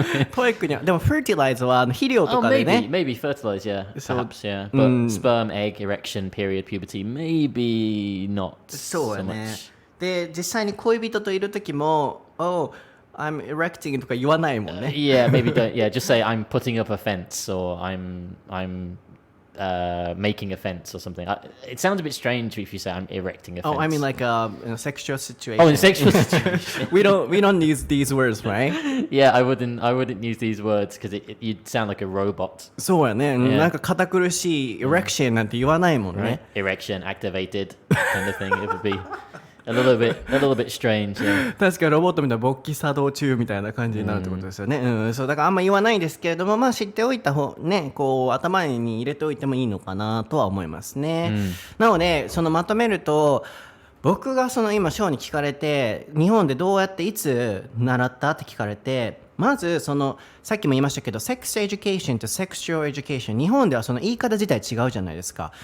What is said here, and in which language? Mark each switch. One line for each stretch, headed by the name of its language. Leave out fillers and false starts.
Japanese: TOEIC にはでも fertilize は肥料とかでね。
English: maybe fertilize, yeah, perhaps, yeah. But sperm, egg, erection, period, puberty, maybe not
Japanese: そうや
English: so
Japanese: ね。
English: much.
Japanese: で、実際に恋人といる時も、
English: Oh, I'm erecting
Japanese: とか言わないもんね。
English: Yeah, maybe don't. Yeah, just say I'm putting up a fence or I'm making a fence or something. It sounds a bit strange if you say I'm erecting a fence. Oh, I mean like in a sexual situation. Oh, in a sexual situation. we don't use these words, right? Yeah, I wouldn't use these words because you'd sound like a robot.
Japanese: そうやね。なんか堅苦しい erection なんて言わないもんね。
English: Erection activated kind of thing. It would be a little bit strange. Yeah.
Japanese: 確かにロボットみたいな勃起作動中みたいな感じになるってことですよね。そうだからあんま言わないですけれども、知っておいた方ね、こう頭に入れておいてもいいのかなとは思いますね。なのでそのまとめると、僕がその今ショーに聞かれて、日本でどうやっていつ習ったって聞かれて、まずそのさっきも言いましたけど、セックスエデュケーションとセクシュアルエデュケーション、日本ではその言い方自体違うじゃないですか。